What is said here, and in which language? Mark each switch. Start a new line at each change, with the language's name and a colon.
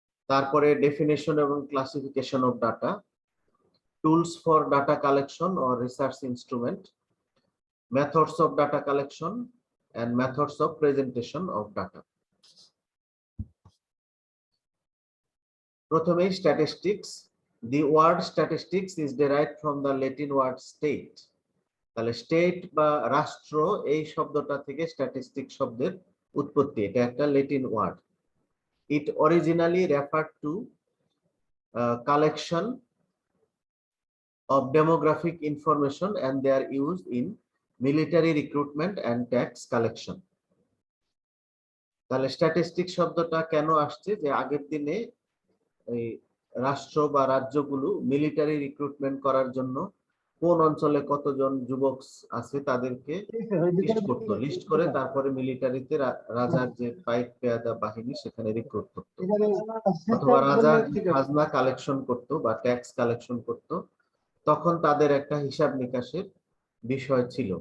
English: তারপরে ডেফিনিশন এবং classification of data, tools for data collection or research instrument, methods of data collection and methods of presentation of data.
Bangla: প্রথমেই statistics.
English: The word statistics is derived from the Latin word state.
Bangla: তাহলে state বা রাষ্ট্র এই শব্দটা থেকে statistic শব্দের উৎপত্তি। এটা একটা Latin word.
English: It originally referred to collection of demographic information and they are used in military recruitment and tax collection.
Bangla: তাহলে স্ট্যাটিস্টিক শব্দটা কেন আসছে, যে আগের দিনে এই রাষ্ট্র বা রাজ্যগুলো মিলিটারি রিক্রুটমেন্ট করার জন্য কোন অঞ্চলে কতজন যুবক আছে তাদেরকে লিস্ট করে তারপরে মিলিটারিতে রাজার যে পাইক পেয়াদা বাহিনী সেখানে রিক্রুট করত, অথবা রাজা খাজনা কালেকশন করত বা ট্যাক্স কালেকশন করত, তখন তাদের একটা হিসাব নিকাশের বিষয় ছিল।